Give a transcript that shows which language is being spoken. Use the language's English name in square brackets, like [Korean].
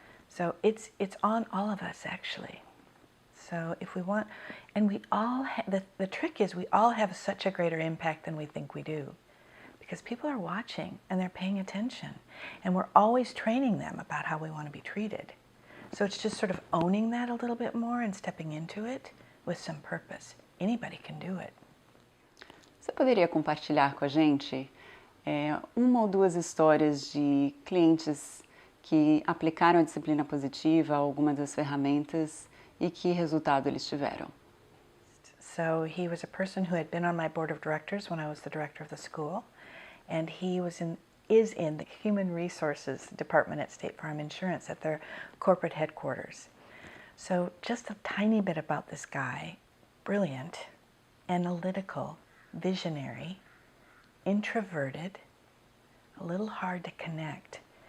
[English] So it's on all of us, actually. So if we want, and we all, the trick is we all have such a greater impact than we think we do, because people are watching and they're paying attention, and we're always training them about how we want to be treated. So it's just sort of owning that a little bit more and stepping into it with some purpose. Anybody can do it. [Portuguese] Você poderia compartilhar com a gente uma ou duas histórias de clientes que aplicaram a disciplina positiva a alguma das ferramentas e que resultado eles tiveram? [English] So he was a person who had been on my board of directors when I was the director of the school, and he is in the Human Resources Department at State Farm Insurance at their corporate headquarters. So just a tiny bit about this guy. Brilliant, analytical, visionary, introverted, a little hard to connect.